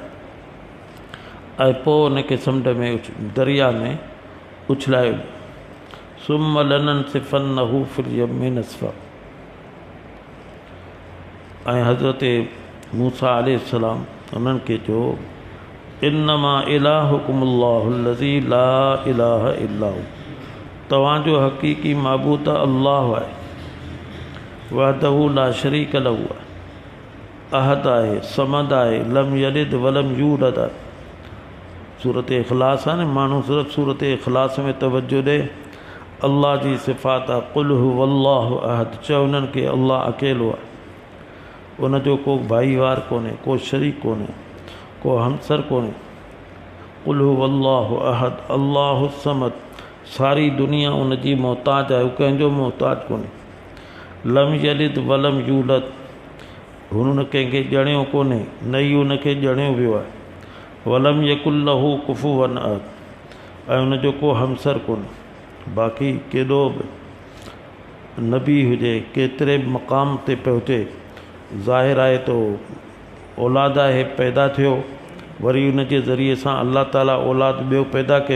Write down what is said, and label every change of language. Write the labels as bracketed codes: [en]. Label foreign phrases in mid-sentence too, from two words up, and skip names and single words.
[sd] ऐं पोइ उनखे समुंड में दरिया में उछलायो। [ar] ثم لننسفنه في اليم نسفا. [sd] ऐं हज़रत मूसा अलैहिस्सलाम उन्हनि खे चयो, [ar] إنما إلهكم الله الذي لا إله إلا هو, [sd] तव्हांजो हक़ीक़ी माबूद अल्लाह आहे, [ar] وحده لا شريك له [sd] आहे, अहद आहे, समद आहे, [ar] لم يلد ولم يولد आहे। [sd] सूरत इख़लास आहे न, माण्हू सिर्फ़ु सूरत इख़लास में तवज्जो ॾे, अल्लाह जी सिफ़ात आहे। [ar] قل هو الله أحد, [sd] चयो उन्हनि खे अल्लाह अकेलो आहे, उनजो को भाईवार कोन्हे, को शरीक कोन्हे, को हमसर कोन्हे। [ar] قل هو الله أحد الله الصمد, [sd] सारी दुनिया उनजी मोहताज आहे, हू कंहिंजो मोहताज कोन्हे। [ar] لم يلد ولم يولد, [sd] हुन कंहिंखे ॼणियो कोन्हे, न ई उनखे ॼणियो वियो आहे। [ar] ولم يكن له كفوا أحد, [sd] ऐं उनजो को हमसर कोन्हे। बाक़ी केॾो बि नबी हुजे, केतिरे बि मक़ाम ते पहुचे, ज़ाहिर आहे तो औलाद आहे, पैदा थियो, वरी उनजे ज़रिए सां अल्लाह ताला औलाद ॿियो पैदा कयो।